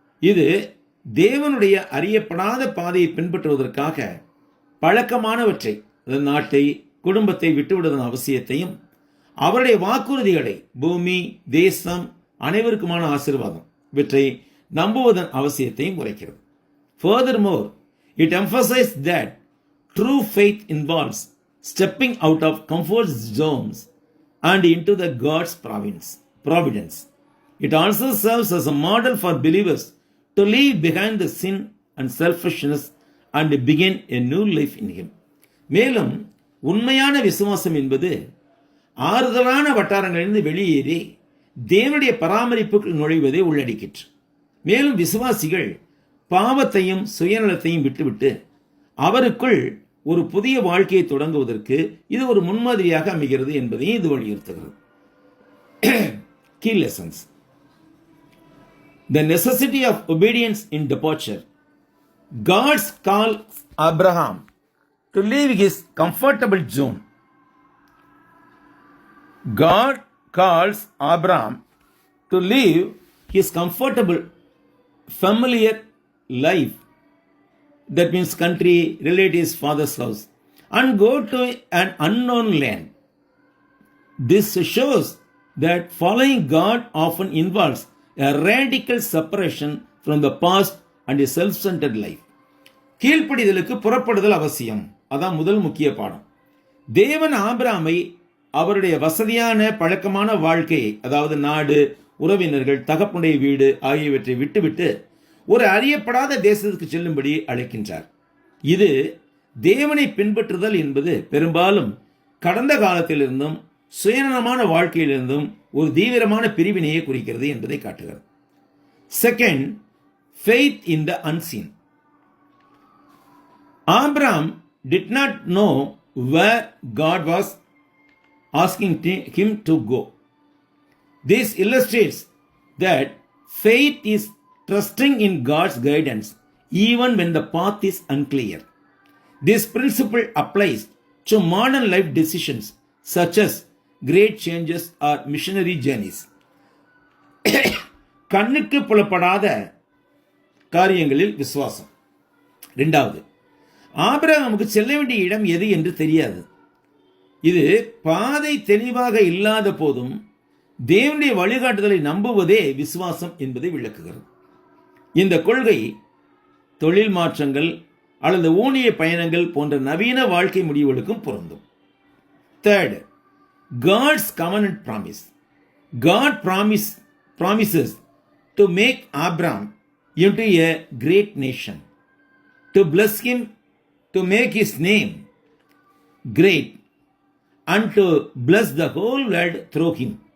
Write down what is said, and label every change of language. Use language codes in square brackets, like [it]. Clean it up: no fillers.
[ta] இது தேவனுடைய அறியப்படாத பாதையை பின்பற்றுவதற்காக பழக்கமானவற்றை, நாட்டை, குடும்பத்தை விட்டுவிடுவதன் அவசியத்தையும், அவருடைய வாக்குறுதிகளை, பூமி, தேசம், அனைவருக்குமான ஆசீர்வாதம் இவற்றை நம்புவதன் அவசியத்தையும் உரைக்கிறது. [en] Furthermore, it emphasizes that true faith involves stepping out of comfort zones and into the God's providence. It also serves as a model for believers to leave behind the sin and selfishness and begin a new life in Him. [ta] மேலும் உண்மையான விசுவாசம் என்பது ஆறுதலான வட்டாரங்களிலிருந்து வெளியேறி தேவனுடைய பராமரிப்புக்குள் நுழைவதை உள்ளடக்கிற்று. மேலும் விசுவாசிகள் பாவத்தையும் சுயநலத்தையும் விட்டுவிட்டு அவருக்குள் ஒரு புதிய வாழ்க்கையை தொடங்குவதற்கு இது ஒரு முன்மாதிரியாக அமைகிறது என்பதையும் இது வலியுறுத்துகிறது. [en] Key lessons. The necessity of obedience in departure. God's call Abraham to leave his comfortable zone. God calls Abraham to leave his comfortable, familiar life, that means country, relatives, father's house, and go to an unknown land. This shows that following God often involves a radical separation from the past and a self-centered life. [ta] கீழ்ப்படிதலுக்கு புறப்படுதல் அவசியம். அதான் முதல் முக்கிய பாடம். தேவன் ஆபிரகாமை அவருடைய வசதியான பழக்கமான வாழ்க்கையை, அதாவது நாடு, உறவினர்கள், தகப்பனுடைய வீடு ஆகியவற்றை விட்டுவிட்டு ஒரு அறியப்படாத தேசத்துக்கு செல்லும்படி அழைக்கின்றார். இது தேவனை பின்பற்றுதல் என்பது பெரும்பாலும் கடந்த காலத்திலிருந்தும் சுயநலமான வாழ்க்கையிலிருந்தும் ஒரு தீவிரமான பிரிவினையை குறிக்கிறது என்பதை காட்டுகிறது. [en] Second, faith in the unseen. Abraham did not know where God was asking him to go. This illustrates that faith is trusting in God's guidance even when the path is unclear. This principle applies to modern life decisions such as great changes or missionary journeys. [ta] கண்ணுக்கு புலப்படாத காரியங்களில் விசுவாசம். இரண்டாவது, ஆபிரகாமுக்கு செல்ல வேண்டிய இடம் எது என்று தெரியாது. இது பாதை தெளிவாக இல்லாத போதும் தேவனுடைய வழிகாட்டுதலை நம்புவதே விசுவாசம் என்பதை விளக்குகிறது. இந்த கொள்கை தொழில் மாற்றங்கள் அல்லது ஊழிய பயணங்கள் போன்ற நவீன வாழ்க்கை முடிவுகளுக்கும் பொருந்தும். [en] Third, God's covenant promise. God promises to make Abraham into a great nation, to bless him, to make his name great, and to bless the whole world through him.